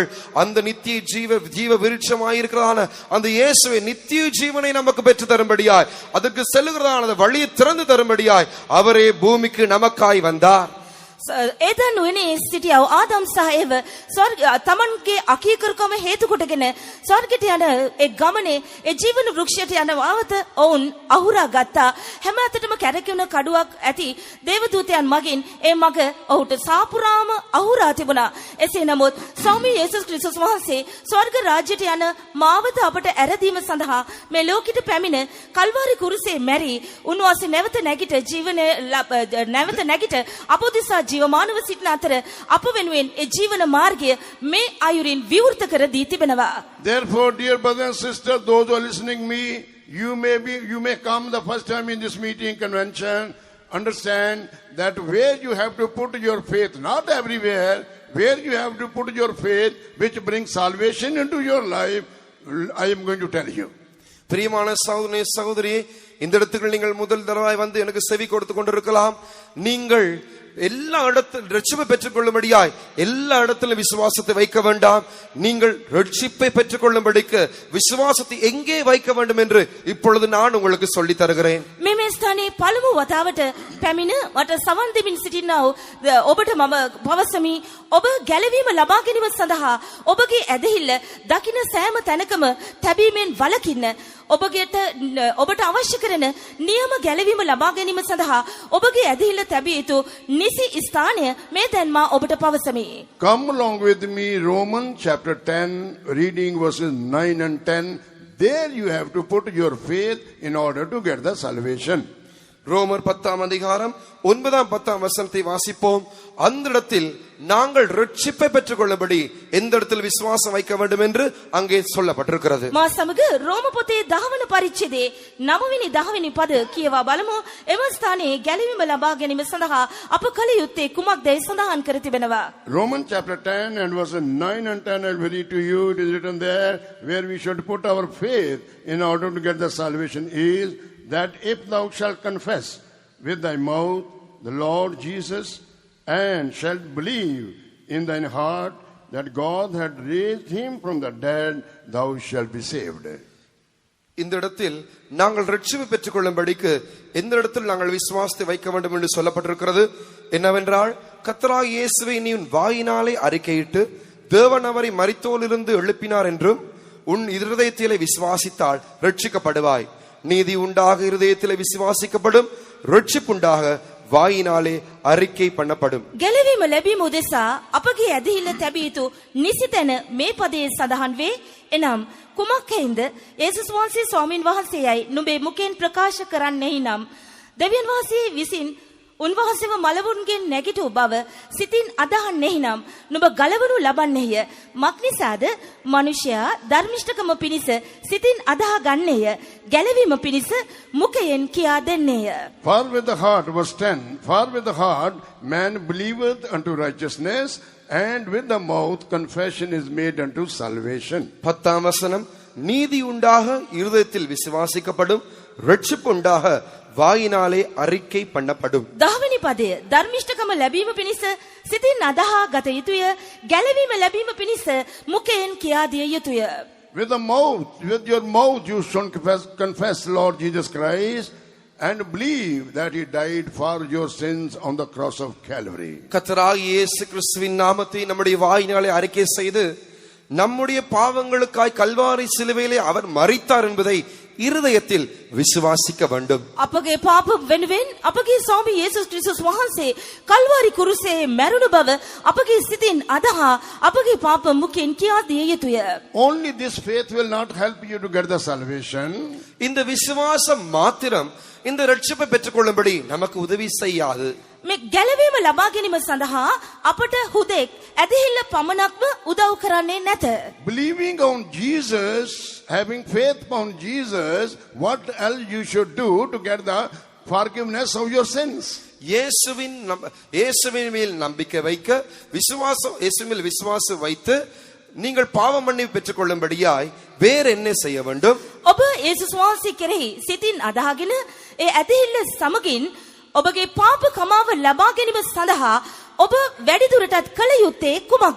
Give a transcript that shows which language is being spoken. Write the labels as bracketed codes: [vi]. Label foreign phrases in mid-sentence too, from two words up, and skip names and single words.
[ta] அந்த நித்திய ஜீவ விருட்சமாய் இருக்கிறதான அந்த இயேசுவை நித்திய ஜீவனை நமக்கு பெற்று தரும்படியாய், அதற்கு செல்லுகிறதான வழியை திறந்து தரும்படியாய் அவரே பூமிக்கு நமக்காய் வந்தார். [si] එදන් වෙන්නේ සිටියව ආදම් සහ ඒව ස්වර්ග තමන්ගේ අකීකරුකම හේතු කොටගෙන ස්වර්ගයට යන ඒ ගමනේ ඒ ජීවන වෘක්ෂයට යන වාවත ඔවුන් අහුරා ගත්තා. හැම අතටම කැරකෙන කඩුවක් ඇති දේවදූතයන් මගින් ඒ මග ඔහුට සාපුරාම අහුරා තිබුණා. එසේ නමුත් ස්වාමී යේසුස් ක්‍රිස්තුස් වහන්සේ ස්වර්ග රාජ්‍යයට යන මාවත අපට ඇරදීම සඳහා මේ ලෝකෙට පැමිණ කල්වාරි කුරුසේ මැරි උන්වහන්සේ නැවත නැගිට අපෝදිසා ජීවමානව සිටින අතර අප වෙනුවෙන් ඒ ජීවන මාර්ගය මේ අයුරින් විවෘත කර දී තිබෙනවා. [en] Therefore, dear brothers and sisters, those who are listening me, you may come the first time in this meeting convention, understand that where you have to put your faith, not everywhere, where you have to put your faith which brings salvation into your life, I am going to tell you. [ta] பிரியமான சகோதரி, இந்த இடத்துக்கு நீங்கள் முதல் தடவை வந்து எனக்கு செவி கொடுத்து கொண்டிருக்கலாம். நீங்கள் எல்லா இடத்திலும் ரட்சிப்பை பெற்றுக் கொள்ளும்படியாய் எல்லா இடத்திலும் விசுவாசத்தை வைக்க வேண்டாம். நீங்கள் ரட்சிப்பை பெற்றுக் கொள்ளும்படிக்கு விசுவாசத்தை எங்கே வைக்க வேண்டும் என்று இப்பொழுது நான் உங்களுக்கு சொல்லி தருகிறேன். [si] මේ ස්ථානයේ පළමු වතාවට පැමිණ මට සවන් දෙමින් සිටිනා ඔබට මම පවසමි, ඔබ ගැලවීම ලබා ගැනීම සඳහා ඔබගේ ඇදහිල්ල දකින්න සෑම තැනකම තැබීමෙන් වළකින්න. ඔබට අවශ්‍ය කරන නියම ගැලවීම ලබා ගැනීම සඳහා ඔබගේ ඇදහිල්ල තැබිය යුතු නිසි ස්ථානය මේ දැන් මා ඔබට පවසමි. [en] Come along with me, Romans chapter 10, reading verses 9 and 10. There you have to put your faith in order to get the salvation. [ta] ரோமர் 10ஆம் அதிகாரம் 9ஆம் 10ஆம் வசனத்தை வாசிப்போம். அந்த இடத்தில் நாங்கள் ரட்சிப்பை பெற்றுக்கொள்ளபடி எந்த இடத்தில் விசுவாசம் வைக்க வேண்டும் என்று அங்கே சொல்லப்பட்டிருக்கிறது. [si] මා සමග රෝම පොතේ 10 වන පරිච්ඡේදයේ 9 වෙනි 10 වෙනි පද කියවා බලමු. එම ස්ථානයේ ගැලවීම ලබා ගැනීම සඳහා අප කල යුත්තේ කුමක්දයි සඳහන් කර තිබෙනවා. [en] Romans chapter 10 and verses 9 and 10 I will read to you. It is written there where we should put our faith in order to get the salvation is that if thou shalt confess with thy mouth the Lord Jesus and shalt believe in thine heart that God had raised him from the dead, thou shalt be saved. [ta] இந்த இடத்தில் நாங்கள் ரட்சிப்பு பெற்றுக்கொள்ளும்படிக்கு எந்த இடத்தில் நாங்கள் விசுவாசத்தை வைக்க வேண்டும் என்று சொல்லப்பட்டிருக்கிறது என்னவென்றால், கர்த்தராகிய இயேசுவை நீ உன் வாயினாலே அறிக்கையிட்டு தேவன் அவரை மரித்தோரிலிருந்து எழுப்பினார் என்றும் உன் இருதயத்திலே விசுவாசித்தால் ரட்சிக்கப்படுவாய். நீதி உண்டாக இருதயத்திலே விசுவாசிக்கப்படும், ரட்சிப்புண்டாக வாயினாலே அறிக்கை பண்ணப்படும். [si] ගැලවීම ලැබීම උදෙසා අපගේ ඇදහිල්ල තැබිය යුතු නිසි තැන මේ පදයේ සඳහන් වේ. එනම් කුමක් හේඳ යේසුස් වහන්සේ ස්වාමීන් වහන්සේයයි නුඹේ මුඛයෙන් ප්‍රකාශ කරන්නේ නම් දෙවියන් වහන්සේ විසින් උන්වහන්සේව මලවුන්ගෙන් නැගිටු බව සිතින් අදහන්නේ නම් නුඹ ගලවනු ලබන්නේය. මක්නිසාද මනුෂ්‍යයා ධර්මිෂ්ඨකම පිණිස සිතින් අදහා ගන්නේය, ගැලවීම පිණිස මුඛයෙන් කියා දෙන්නේය. [en] For with the heart, verse 10, for with the heart man believeth unto righteousness, and with the mouth confession is made unto salvation. [ta] 10ஆம் வசனம், நீதி உண்டாக இருதயத்தில் விசுவாசிக்கப்படும், ரட்சிப்பு உண்டாக வாயினாலே அறிக்கை பண்ணப்படும். [si] 10 වෙනි පදය ධර්මිෂ්ඨකම ලැබීම පිණිස සිතින් අදහා ගත යුතුය, ගැලවීම ලැබීම පිණිස මුඛයෙන් කියා දිය යුතුය. [en] With the mouth, with your mouth you should confess Lord Jesus Christ and believe that he died for your sins on the cross of Calvary. [ta] கர்த்தராகிய இயேசு கிறிஸ்துவின் நாமத்தை நம்முடைய வாயினாலே அறிக்கை செய்து நம்முடைய பாவங்களுக்காய் கல்வாரி சிலுவையிலே அவர் மரித்தார் என்பதை இருதயத்தில் விசுவாசிக்க வேண்டும். [si] අපගේ පාප වෙනුවෙන් අපගේ ස්වාමී යේසුස් ක්‍රිස්තුස් වහන්සේ කල්වාරි කුරුසේ මැරුණු බව අපගේ සිතින් අදහා අපගේ පාප මුඛයෙන් කියා දිය යුතුය. [en] Only this faith will not help you to get the salvation. [ta] இந்த விசுவாசம் மாத்திரம் இந்த ரட்சிப்பை பெற்றுக்கொள்ளும்படி நமக்கு உதவி செய்யாது. [si] මේ ගැලවීම ලබා ගැනීම සඳහා අපට හුදෙක් ඇදහිල්ල පමණක්ම උදව් කරන්නේ නැත. [en] Believing on Jesus, having faith on Jesus, what else you should do to get the forgiveness of your sins? [ta] இயேசுவின் மேல் நம்பிக்கை வைக்க, இயேசுவின் மேல் விசுவாசம் வைத்து நீங்கள் பாவ மன்னிப்பு பெற்றுக்கொள்ளும்படியாய் வேற என்ன செய்ய வேண்டும்? [si] ඔබ යේසුස් වහන්සේ කෙරෙහි සිතින් අදහාගෙන ඒ ඇදහිල්ල සමගින් ඔබගේ පාප කමාව ලබා ගැනීම සඳහා ඔබ වැඩි දුරටත් කළ යුත්තේ කුමක්ද?